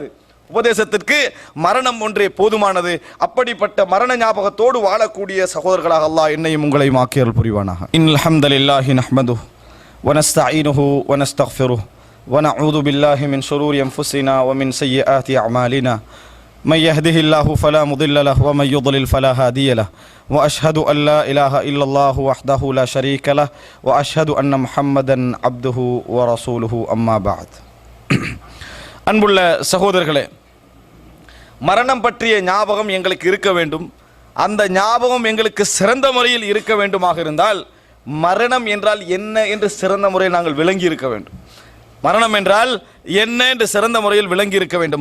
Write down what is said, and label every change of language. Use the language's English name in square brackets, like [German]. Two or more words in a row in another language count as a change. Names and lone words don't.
[Tamil] உபதேசத்திற்கு மரணம் ஒன்றே போதுமானது. அப்படிப்பட்ட மரண ஞாபகத்தோடு வாழக்கூடிய சகோதரர்களாக அல்லாஹ் என்னையும் உங்களையும் ஆக்கியருள் புரிவானாக. [Arabic] إن الحمد لله نحمده ونستعينه ونستغفره ونعوذ بالله من شرور أنفسنا ومن سيئات أعمالنا من يهده الله فلا مضل له ومن يضلل فلا هادي له وأشهد أن لا إله إلا الله وحده لا شريك له وأشهد أن محمدا عبده ورسوله أما بعد. [Tamil] அன்புள்ள சகோதரர்களே, மரணம் பற்றிய ஞாபகம் எங்களுக்கு இருக்க வேண்டும். அந்த ஞாபகம் எங்களுக்கு சிறந்த முறையில் இருக்க வேண்டுமாக இருந்தால் மரணம் என்றால் என்ன என்று சிறந்த முறையில் நாங்கள் விளங்கி இருக்க வேண்டும். மரணம் என்றால் என்ன என்று சிறந்த முறையில் விளங்கி இருக்க வேண்டும்.